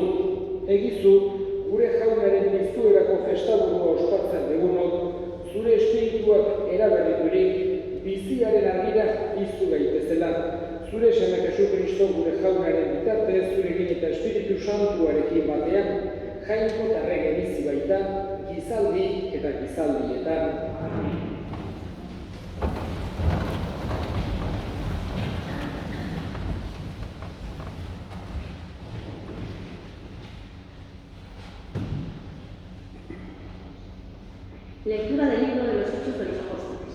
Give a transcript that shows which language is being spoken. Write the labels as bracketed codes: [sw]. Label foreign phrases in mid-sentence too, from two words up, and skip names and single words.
[eu] Egizu, gure jaunaren piztuerako festaburua ospatzen dugunok, zure espirituak eraberriturik, biziaren argira piztu gaitezela. Zure seme Jesukristo gure jaunaren bitartez, zurekin eta Espiritu Santuarekin batean, jainko tarrege bizi baita, gizaldi eta gizaldietan. [es] Lectura del libro de los Hechos de los Apóstoles.